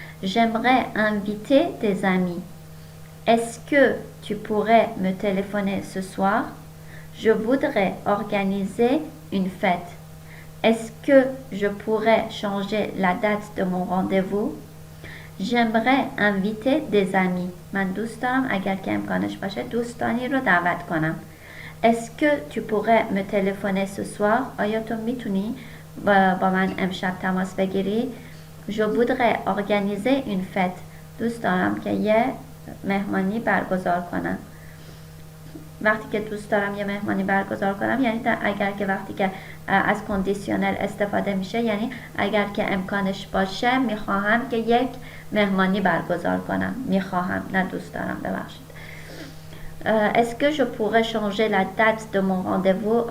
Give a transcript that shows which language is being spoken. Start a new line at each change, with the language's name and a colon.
French: J'aimerais inviter des amis. Est-ce que tu pourrais me téléphoner ce soir? Je voudrais organiser une fête. Est-ce que je pourrais changer la date de mon rendez-vous? J'aimerais inviter des amis.
Persian: من دوست دارم اگر که امکانش باشه دوستانی رو دعوت کنم.
French: Est-ce que tu pourrais me téléphoner ce soir?
Persian: آیا تو میتونی با من امشب تماس بگیری؟
French: Je voudrais organiser une fête.
Persian: دوست دارم که یه مهمانی برگزار کنم. وقتی که دوست دارم یه مهمانی برگزار کنم یعنی اگر که وقتی که از کندیسیونل استفاده میشه یعنی اگر که امکانش باشه میخواهم که یک مهمانی برگزار کنم. میخواهم، نه دوست دارم، ببخشید.
French: Est-ce que je pourrais changer la date de mon rendez-vous?